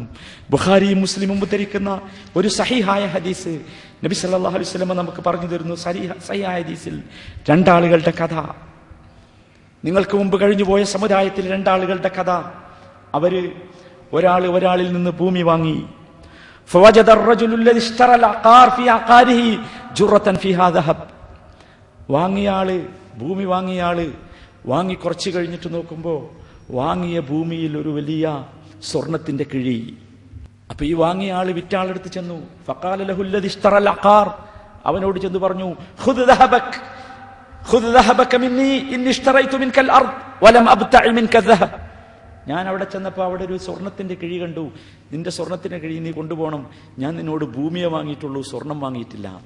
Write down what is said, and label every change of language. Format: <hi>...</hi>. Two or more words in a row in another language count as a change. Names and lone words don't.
<ml>ബുഖാരിയും മുസ്ലിമും ഉദ്ധരിക്കുന്ന ഒരു സഹീഹായ ഹദീസ് നബി</ml> <ar>صلى الله عليه وسلم</ar> <ml>നമുക്ക് പറഞ്ഞു തരുന്നു. സഹീഹായ ഹദീസിൽ രണ്ടാളുകളുടെ കഥ, നിങ്ങൾക്ക് മുമ്പ് കഴിഞ്ഞുപോയ സമുദായത്തിൽ രണ്ടാളുകളുടെ കഥ. ഒരാളിൽ നിന്ന് ഭൂമി വാങ്ങി.</ml> <ar>فوجد الرجل الذي اشترى العقار في عقاره جرة فيها ذهب.</ar> <ml>ഭൂമി വാങ്ങി കുറച്ച് കഴിഞ്ഞിട്ട് നോക്കുമ്പോൾ വാങ്ങിയ ഭൂമിയിൽ ഒരു വലിയ സ്വർണത്തിന്റെ കിഴി. അപ്പൊ ഈ വാങ്ങിയ ആള് വിറ്റാളെടുത്ത് ചെന്നു.</ml> <ar>فقال له الذي اشترى العقار,</ar> <ml>അവനോട് ചെന്ന് പറഞ്ഞു,</ml> <ar>خذ ذهبك خذ ذهبك مني إني اشتريت منك الأرض ولم أبتع منك ذهب.</ar> <ml>ഞാൻ അവിടെ ചെന്നപ്പോൾ അവിടെ ഒരു സ്വർണത്തിന്റെ കിഴി കണ്ടു. നിന്റെ സ്വർണത്തിന്റെ കിഴി നീ കൊണ്ടുപോകണം, ഞാൻ നിന്നോട് ഭൂമിയെ വാങ്ങിയിട്ടുള്ളൂ, സ്വർണം വാങ്ങിയിട്ടില്ല.</ml>